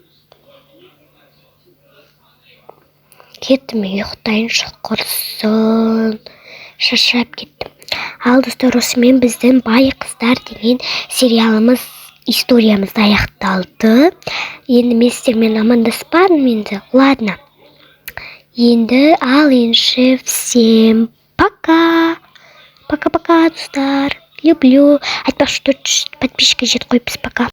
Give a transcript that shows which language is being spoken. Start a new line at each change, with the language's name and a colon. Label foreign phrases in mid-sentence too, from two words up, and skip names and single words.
Kazakh: Кеттім, ұйықтайыншы, құрсын. Шаршап кеттім. Ал достар, осымен біздің Бай қыздар деген сериалымыз, историямыз аяқталды. Енді мен сіздермен амандаспадым енді.
Russian: Ладно. Енді всем пока. Пока-пока,
Kazakh: достар. Люблю. Айтпақшы 400 подписчикке жетіп қойыппыз.
Russian: Пока.